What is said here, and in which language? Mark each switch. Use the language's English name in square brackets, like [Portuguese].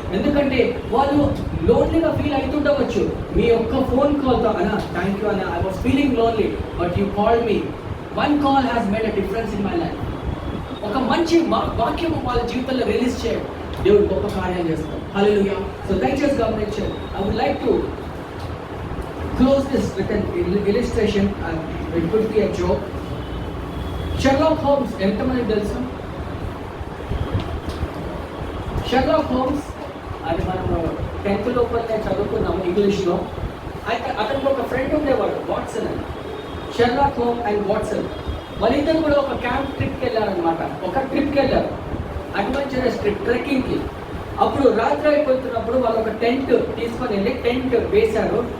[Telugu] ఎందుకంటే వాళ్ళు లోన్లీగా ఫీల్ అవుతుండవచ్చు. మీ ఒక్క ఫోన్ కాల్తో అన్న [English] Thank you అన్న, I was feeling lonely but you called me, one call has made a difference in my life. [Telugu] ఒక మంచి వాక్యం వాళ్ళ జీవితంలో రిలీజ్ చేయడం, దేవుడు గొప్ప కార్యాలు చేస్తాం. హల్లెలూయా. సో దయచేసి గమనించండి. [English] I would like to close this with an illustration and it could be a joke. [Telugu] Sherlock Holmes ఎంతమంది తెలుసు? Sherlock Holmes అది మనము 10th లోపలనే చదువుకున్నాము ఇంగ్లీష్లో. అయితే అతనికి ఒక ఫ్రెండ్ ఉండేవాడు, వాట్సన్ అని, షెర్లాక్ హోమ్స్ అండ్ వాట్సన్. వాళ్ళిద్దరు కూడా ఒక క్యాంప్ ట్రిప్కి వెళ్ళారనమాట. ఒక ట్రిప్కి వెళ్ళారు, అడ్వెంచరస్ ట్రిప్, ట్రెక్కింగ్కి. అప్పుడు రాత్రి అయిపోతున్నప్పుడు వాళ్ళు ఒక టెంట్ తీసుకొని వెళ్ళి టెంట్ వేశారు.